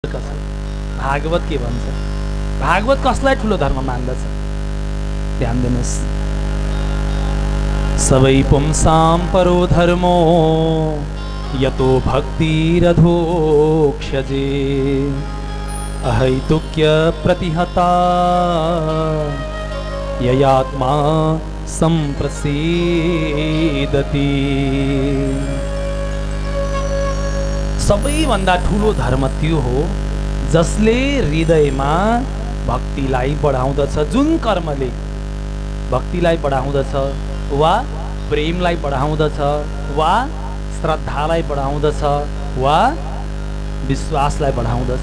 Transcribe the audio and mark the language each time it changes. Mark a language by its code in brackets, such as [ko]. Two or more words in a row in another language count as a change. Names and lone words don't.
[ne] भागवत के भन्छ? भागवत कसलाई ठुलो धर्म मान्दछ? ध्यान दिनुस्। [sa] सबै पुंसां परो धर्मो यतो भक्तिरधोक्ष्यजे अहैतुक्य प्रतिहता ययात्मा संप्रसीदति। [ne] सबैभन्दा ठुलो धर्म त्यो हो जसले हृदयमा भक्तिलाई बढाउँदछ, जुन कर्मले भक्तिलाई बढाउँदछ वा प्रेमलाई बढाउँदछ वा श्रद्धालाई बढाउँदछ वा विश्वासलाई बढाउँदछ।